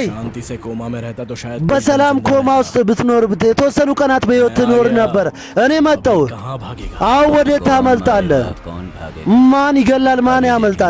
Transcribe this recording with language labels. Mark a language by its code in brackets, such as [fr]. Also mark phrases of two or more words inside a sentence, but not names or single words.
[hi] शांति से कोमा में रहता तो शायद [am] በሰላም ኮማ ውስጥ ብትኖር የተወሰኑ ቀናት በሕይወት ትኖር ነበር። እኔ መጣሁ። [hi] कहाँ भागेगा? [am] አሁን ወዴት ታመልጣለህ? [hi] कौन भागे? [am] ማን ይገላል? ማን ያመልጣል?